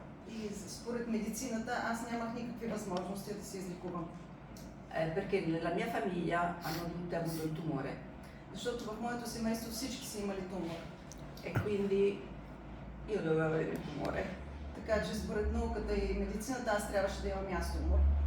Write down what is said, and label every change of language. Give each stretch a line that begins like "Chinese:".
Bulgarian: И според медицината аз нямах никакви възможности да се излекувам.
Italian: Perché nella mia famiglia hanno tutti avuto il tumore.
Bulgarian: Защото в моето семейство всички са имали тумор.
Italian: E quindi io dovevo avere il tumore.
Bulgarian: Така че според науката и медицината аз трябваше да имам аз тумор.